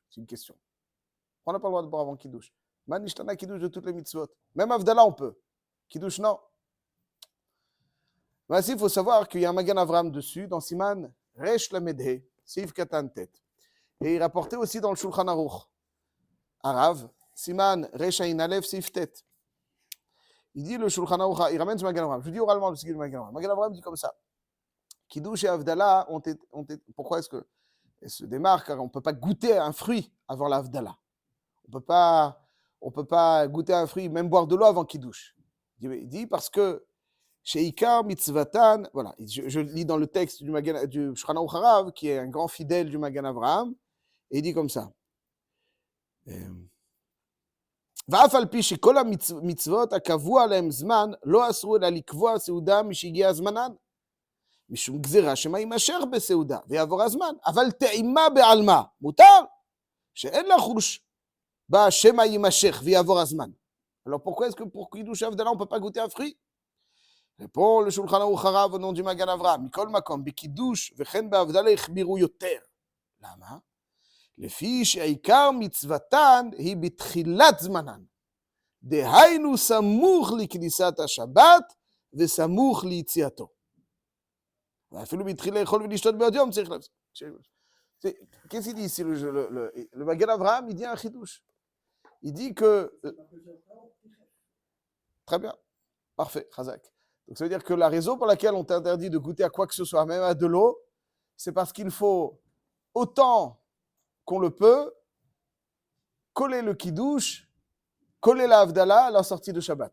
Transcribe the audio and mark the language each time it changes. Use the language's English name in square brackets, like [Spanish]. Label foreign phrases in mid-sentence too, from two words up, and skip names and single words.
[French] C'est une question. Pourquoi on n'a pas le droit de boire avant Kiddush? [Hebrew] מה נשתנה קידוש [French] de toutes les mitzvot. Même Havdalah, on peut. Kiddush, non. Mais il faut savoir qu'il y a un Magan Avram dessus, dans [Hebrew] סימן רל"ה סעיף קטן ט. [French] Et il rapportait aussi dans le Shulchan Aruch, Arav, [Hebrew] סימן רע"א סעיף ט. [French] Il dit le Shulchan Aruch, il ramène ce Magan Avram. Je dis oralement le Sigil Magan Avram. Magan Avram dit comme ça. Kiddush et Havdalah, pourquoi est-ce que elles se démarquent? Car on ne peut pas goûter un fruit avant l'Havdalah. On ne peut pas goûter un fruit, même boire de l'eau avant Kiddush. Il dit parce que chez [Hebrew] עיקר מצוותן, [French] voilà, je lis dans le texte du Shulchan Aruch Harav, qui est un grand fidèle du Magan Avraham, et il dit comme ça. [Hebrew] ואף על פי שכל המצוות הקבוע להם זמן, לא אסרו אלא לקבוע סעודה משהגיע זמנן. משום גזירה שמה יימשך בסעודה, ויעבור הזמן. אבל טעימה בעלמה, מותר, שאין לה חוש בה שמה יימשך ויעבור הזמן. [French] Alors pourquoi est-ce que pour Kiddush Havdalah on ne peut pas goûter un fruit? Répond le Shulchan Aruch Harav au nom du Magan Avraham. [Hebrew] מכל מקום, בקידוש וכן בהבדלה החמירו יותר. למה? לפי שהעיקר מצוותן היא בתחילת זמנן. דהיינו סמוך לכניסת השבת וסמוך ליציאתו. ואפילו בתחילה לאכול ולשתות בעוד יום צריך להפסיק. [French] Qu'est-ce qu'il dit ici le Magan Avraham? Il dit un chidouche. Il dit que... Très bien. Parfait, Chazak. Donc ça veut dire que la raison pour laquelle on t'interdit de goûter à quoi que ce soit, même à de l'eau, c'est parce qu'il faut autant qu'on le peut, coller le kiddush, coller la Havdalah à la sortie de Shabbat.